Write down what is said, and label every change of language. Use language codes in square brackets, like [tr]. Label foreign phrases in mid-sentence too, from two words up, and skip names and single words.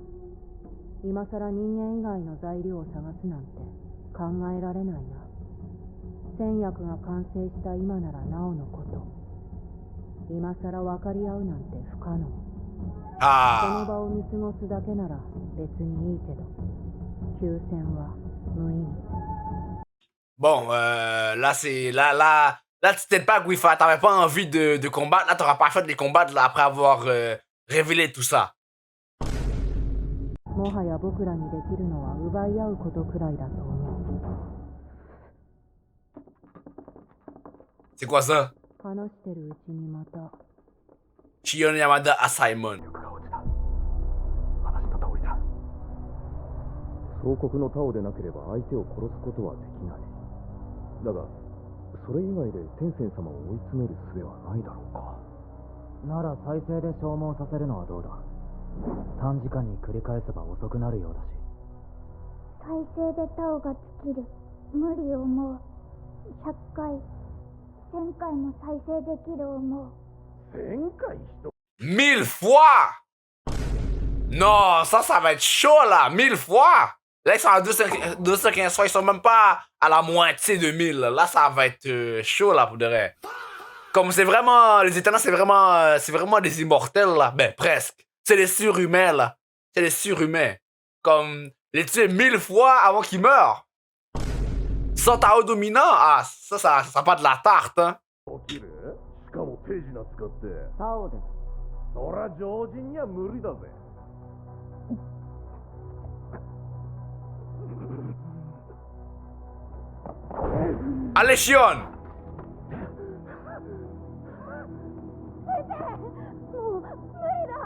[ja] 今さら人間以外の材料を探すなんて考えられないな。戦薬が完成した今ならなおのこと。今さら分かり合うなんて不可能。この Ah. 場を見過ごすだけなら別にいいけど、休戦は無意味。 [fr] Bon, là, c'est. Là, tu t'aides pas, Guifa. T'avais pas envie de combattre. Là, t'auras pas fait de les combattre là, après avoir révélé tout ça. [ja] もはや僕らにできるのは奪い合うことくらいだと思う。 [fr] C'est quoi ça? [ja] 話してるうちにまた。 [fr] Shion Yamada à Simon. [ja] 総国のタオでなければ相手を殺すことはできない。だがそれ以外で天仙様を追い詰める術はないだろうか。なら再生で消耗させるのはどうだ。短時間に繰り返せば遅くなるようだし。再生でタオが尽きる。無理思う。100回1000回も再生できる思う。 [fr] 1000 fois! Non, ça va être chaud là, 1000 fois! Là, ils sont à 215 fois, ils sont même pas à la moitié de 1000. Là, ça va être chaud là pour de vrai. Comme c'est vraiment, les éternels, c'est vraiment des immortels là. Ben, presque. C'est des surhumains là. C'est des surhumains. Comme les tuer 1000 fois avant qu'ils meurent. Sans Tao dominant, ah, ça sera pas de la tarte, hein. [ja] 起きる？しかも手品使って。タオです。そら常人には無理だぜ。 [fr] Allez, Shion! [ja] もう無理だ。